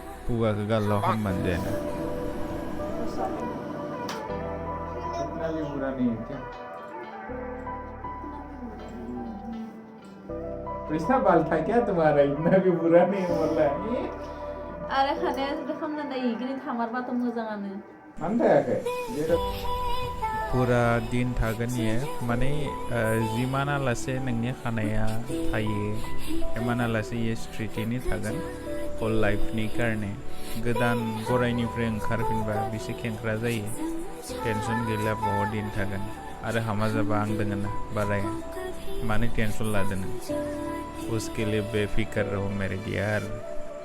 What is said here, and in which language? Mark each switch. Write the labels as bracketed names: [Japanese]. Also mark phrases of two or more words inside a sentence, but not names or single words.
[Bodo] खुगाखौ गाल्ल' खालामबानो जायाना [Hindi] इतना भी बुरा नहीं है क्या पैसा बाल था क्या तुम्हारा इतना भी बुरा नहीं है बोला [Bodo] आरो खानाया जुदि खामना नायो इखिनि थामारबाथ' मोजाङानो मानो थायाखै फुरा दिन थागोन इयो माने जिमानालासे नोंनि खानाया थायो इमानालासे इयो स्ट्रेटैनो थागोन हल लाइफनि कारणे गोदान गरायनिफ्राय ओंखारफिनबा बिसे खेंख्रा जायो टेनसन गैला [Hindi] बहुत दिन [Bodo] थागोन आरो हामा जाबा आं दोङो ना बाराया मानो टेनसन लादों [Hindi] उसके लिए बेफिक्र रहो मेरे यार